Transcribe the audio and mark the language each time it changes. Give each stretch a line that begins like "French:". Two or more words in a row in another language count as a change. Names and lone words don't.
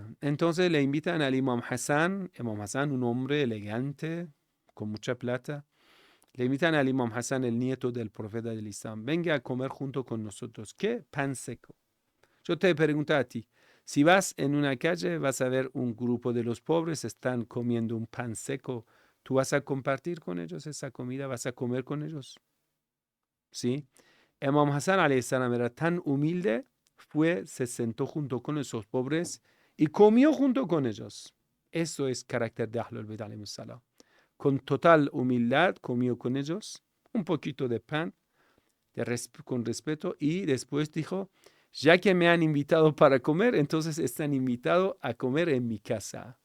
Spanish: Entonces le invitan al Imam Hassan, un hombre elegante, con mucha plata, le invitan al Imam Hassan, el nieto del profeta del Islam, venga a comer junto con nosotros. ¿Qué? Pan seco. Yo te pregunto a ti, si vas en una calle, vas a ver un grupo de los pobres, están comiendo un pan seco, ¿tú vas a compartir con ellos esa comida? ¿Vas a comer con ellos? ¿Sí? Imam Hassan
Arabic: عليه السلام
Spanish: era tan humilde, se sentó junto con esos pobres y comió junto con ellos. Eso es carácter de
Arabic: أهل البيت عليه السلام.
Spanish: Con total humildad comió con ellos un poquito de pan, con respeto, y después dijo, ya que me han invitado para comer, entonces están invitados a comer en mi casa.